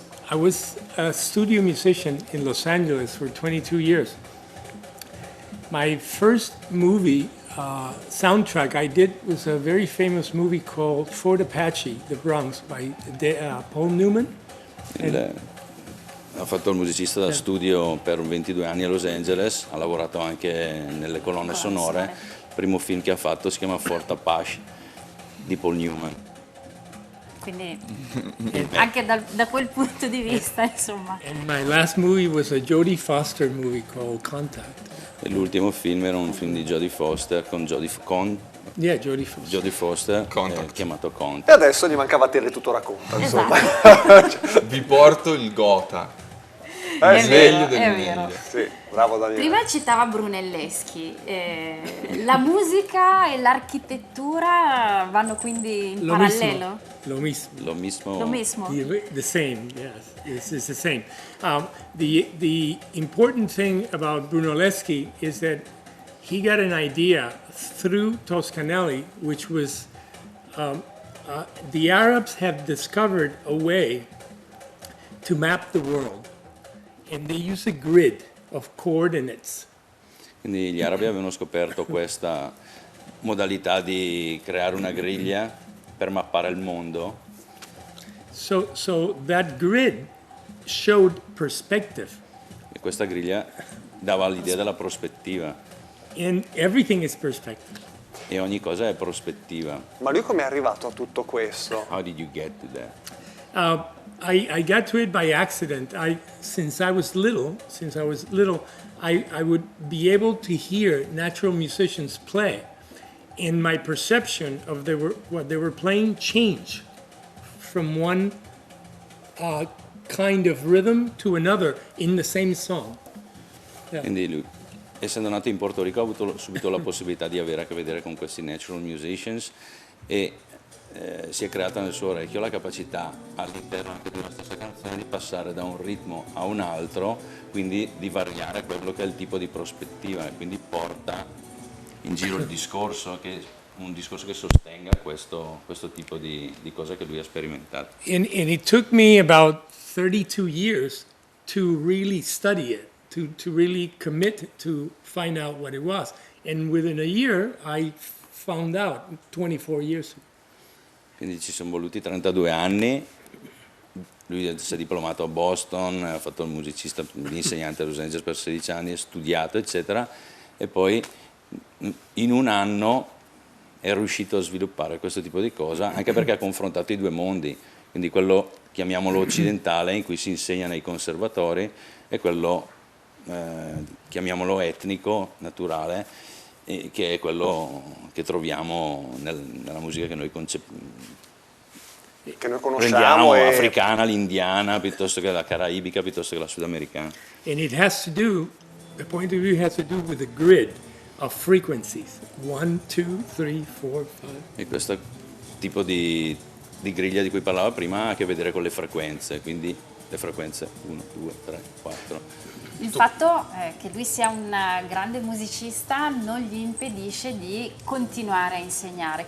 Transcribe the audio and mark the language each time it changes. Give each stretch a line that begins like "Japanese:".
English: I was a studio musician in Los Angeles for 22 years. My first movie soundtrack I did was a very famous movie called Fort Apache, The Bronx, by Paul Newman.
Italian: Ha fatto il musicista da studio per 22 anni a Los Angeles, ha lavorato anche nelle colonne sonore. Il primo film che ha fatto si chiama Fort Apache di Paul Newman. Quindi anche da quel punto di vista, insomma. And my last movie was a Jodie Foster movie called Contact. E l'ultimo film era un film di Jodie Foster con Jodie Foster chiamato Contact. E adesso gli mancava Teletutto racconta, insomma. Vi porto il Gotha. È Meglio del è meglio. vero. Sì, bravo Daniele. Prima citava Brunelleschi, la musica e l'architettura vanno quindi in parallelo?
Spanish: Lo mismo. Lo mismo. Lo mismo.
English: The same, yes. It's the same. The important thing about Brunelleschi is that he got an idea through Toscanelli, which was the Arabs have discovered a way to map the world, and they use a grid of coordinates.
Italian: Quindi gli arabi avevano scoperto questa modalità di creare una griglia per mappare il mondo.
English: So that grid showed perspective,
Italian: E questa griglia dava l'idea della prospettiva
English: and everything is perspective.
Italian: e ogni cosa è prospettiva. Ma lui come è arrivato a tutto questo?
English: How did you get to that? I got to it by accident. Since I was little, I would be able to hear natural musicians play, and my perception of what they were playing changed from one kind of rhythm to another in the same song.
Italian: Quindi lui, essendo nato in Porto Rico, ha avuto subito la possibilità di avere a che vedere con questi natural musicians e si è creata nel suo orecchio la capacità all'interno anche di una stessa canzone di passare da un ritmo a un altro, quindi di variare quello che è il tipo di prospettiva e quindi porta in giro il discorso, un discorso che sostenga questo tipo di cosa che lui ha sperimentato.
English: And it took me about 32 years to really study it, to really commit to find out what it was. And within a year, I found out 24 years ago.
Italian: Quindi ci sono voluti 32 anni, lui si è diplomato a Boston, ha fatto il musicista, l'insegnante a Los Angeles per 16 anni, ha studiato eccetera e poi in un anno è riuscito a sviluppare questo tipo di cosa, anche perché ha confrontato i due mondi, quindi quello chiamiamolo occidentale in cui si insegna nei conservatori e quello chiamiamolo etnico, naturale, che è quello che troviamo nella musica che noi conosciamo africana, l'indiana, piuttosto che la caraibica, piuttosto che la sudamericana.
English: And it has to do, the point of view has to do with the grid of frequencies. 1, 2, 3, 4, 5.
Italian: E questo tipo di griglia di cui parlava prima ha a che vedere con le frequenze, quindi le frequenze 1, 2, 3, 4. Il fatto che lui sia un grande musicista non gli impedisce di continuare a insegnare.